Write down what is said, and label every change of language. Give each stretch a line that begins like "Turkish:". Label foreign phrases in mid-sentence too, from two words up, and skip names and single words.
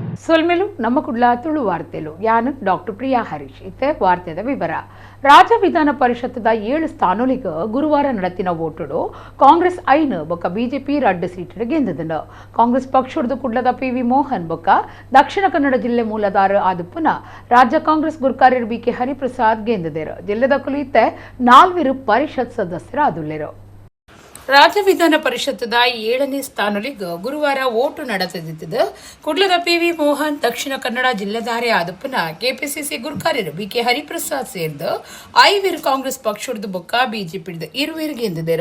Tulu: ಸೊಲ್ಮೆಲು ನಮ್ಮ ಕುಡ್ಲ ತುಳು ವಾರ್ತೆಲು ಯಾನು ಡಾಕ್ಟರ್ ಪ್ರಿಯಾ ಹರೀಶ್ ಇತ್ತೆ ವಾರ್ತೆದ ವಿವರ. ರಾಜ್ಯ ವಿಧಾನ ಪರಿಷತ್ತದ 7 ಸ್ಥಾನಗಳಿಗೆ ಗುರುವಾರ ನಡೆತಿನ ಓಟುಡು ಕಾಂಗ್ರೆಸ್ 5 ಬೊಕ್ಕ ಬಿಜೆಪಿ 2 ಸೀಟ್ ಗೆಂದದನು. ಕಾಂಗ್ರೆಸ್ ಪಕ್ಷದ ಕುಡ್ಲದ PV ಮೋಹನ್ ಬೊಕ್ಕ ದಕ್ಷಿಣ ಕನ್ನಡ ಜಿಲ್ಲೆ ಮೂಲದಾರ ಆದುಪ್ಪುನ ರಾಜ್ಯ ಕಾಂಗ್ರೆಸ್ ಗುರ್ಕಾರ್ಯರು BK ಹರಿಪ್ರಸಾದ್ ಗೆಂದದರು. ಜಿಲ್ಲೆದ ಕುಲಿತೆ 4 ಪರಿಷತ್ ಸದಸ್ಯರಾದುಲ್ಲೆರು. ರಾಜ್ಯ ವಿಧಾನ ಪರಿಷತ್ತದ 7ನೇ ಸ್ಥಾನಗಳಿಗೆ ಗುರುವಾರ ಓಟು ನಡೆದಿದ್ದು ಕುಡ್ಲದ PV ಮೋಹನ್ ದಕ್ಷಿಣ ಕನ್ನಡ ಜಿಲ್ಲೆದಾರೆ ಆದಪ್ಪನ ಕೆಪಿಸಿಸಿ ಗುರ್ಕಾರ್ಯರು BK ಹರಿಪ್ರಸಾದ್ ಸೇರಿದ 5 ಕಾಂಗ್ರೆಸ್ ಪಕ್ಷದ ಬೊಕ್ಕ ಬಿಜೆಪಿ 2 ಗೆಂದಿದ್ದರು.